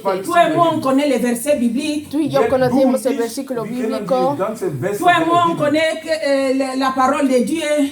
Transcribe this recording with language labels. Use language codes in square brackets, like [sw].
[fr] Toi et moi, on connaît les versets bibliques. [es] Tú y yo conocemos el versículo bíblico, [fr] Toi et moi, on connaît la parole de Dieu.